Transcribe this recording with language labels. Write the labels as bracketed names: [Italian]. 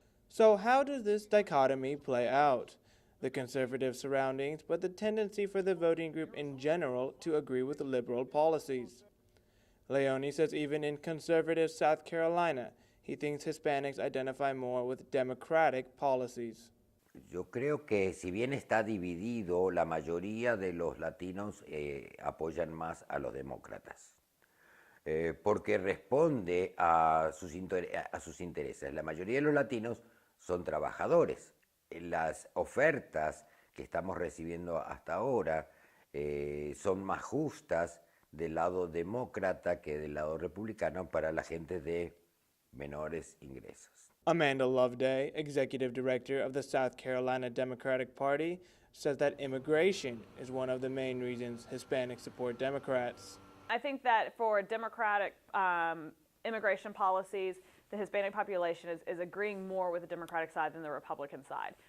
[English] So how does this dichotomy play out? The conservative surroundings, but the tendency for the voting group in general to agree with liberal policies. Leone says even in conservative South Carolina, he thinks Hispanics identify more with democratic policies. [Spanish] Yo creo que si bien está dividido, la mayoría de los latinos apoyan más a los demócratas. Porque responde a sus intereses. La mayoría de los latinos son trabajadores. Las ofertas que estamos recibiendo hasta ahora son más justas del lado demócrata que del lado republicano para la gente de menores ingresos. [English] Amanda Loveday, Executive Director of the South Carolina Democratic Party, says that immigration is one of the main reasons Hispanics support Democrats. I think that for Democratic immigration policies, the Hispanic population is agreeing more with the Democratic side than the Republican side.